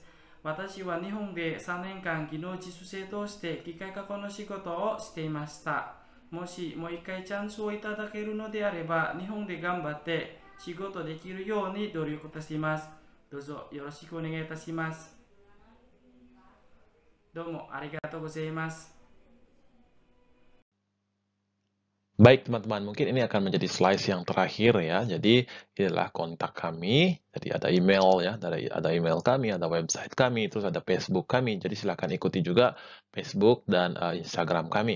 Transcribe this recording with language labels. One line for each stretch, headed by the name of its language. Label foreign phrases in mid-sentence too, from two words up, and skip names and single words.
Japanese: 私は日本で3年間技能実習生として機械加工の仕事をしていました。もしもう一回チャンスをいただけるのであれば、日本で頑張って仕事できるように努力いたします。どうぞよろしくお願いいたします。どうもありがとうございます。
Indonesian: Baik teman-teman, mungkin ini akan menjadi slide yang terakhir ya. Jadi inilah kontak kami. Jadi ada email ya, ada email kami, ada website kami, terus ada Facebook kami. Jadi silakan ikuti juga Facebook dan Instagram kami.